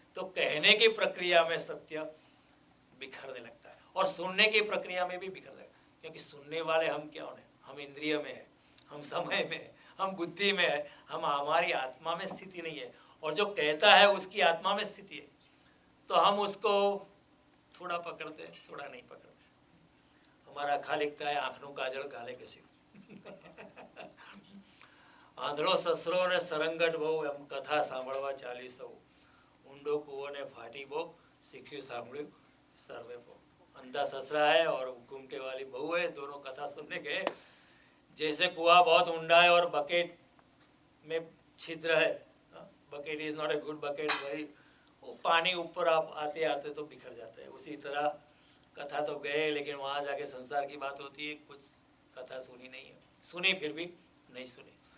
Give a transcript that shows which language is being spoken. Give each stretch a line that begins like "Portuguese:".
Hindi: तो कहने की प्रक्रिया में सत्य बिखरने लगता है, और सुनने की प्रक्रिया में भी बिखर लगता है, क्योंकि सुनने वाले हम क्या होने, हम इंद्रिय में है, हम समय में है, हम बुद्धि में है, हम हमारी आत्मा में स्थिति नहीं है, और जो कहता है उसकी आत्मा में स्थिति है। तो हम उसको थोड़ा पकड़ते हैं, थोड़ा नहीं पकड़ते। हमारा अखा लिखता है,
Gujarati: आँखों काजल गाले कस्यू આંધળો સસરો ને સરંગટ બહુ એમ કથા સાંભળવા ચાલી સૌ ઊંડો કૂવો ને ફાટી બહુ શીખ્યું સાંભળ્યું સર્વે બહુ।
Hindi: अंधा ससरा है और घूमटे वाली बहू है, दोनों कथा सुनने गए। जैसे कुआं बहुत ऊंडा है और बकेट में छिद्र है,
English: bucket is not a good bucket,
Hindi: वही वो पानी ऊपर आप आते आते तो बिखर जाता है। उसी तरह कथा तो गए, लेकिन वहाँ जाके संसार की बात होती है, कुछ कथा सुनी नहीं है, सुनी फिर भी नहीं सुनी।